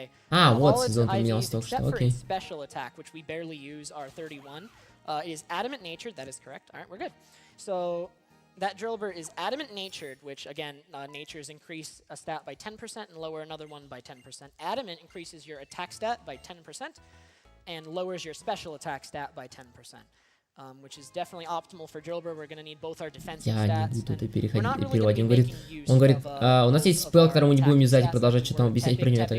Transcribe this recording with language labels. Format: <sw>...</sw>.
<ru>А, вот сезон поменялся только что, окей.</ru> <en>Special attack, which we barely use, are 31. Is adamant natured. That is correct. All right, we're good. So that Drillbur is adamant natured, which again, natures increase a stat by 10% and lower another one by 10%. Adamant increases your attack stat by 10% and lowers your special attack stat by 10%. Which is definitely optimal for Drillbur. We're going to need both our defensive stats.</en> <ru>Я не буду это переводить. Он говорит, у нас есть спел, который мы не будем юзать и продолжать что-то объяснять про него.</ru>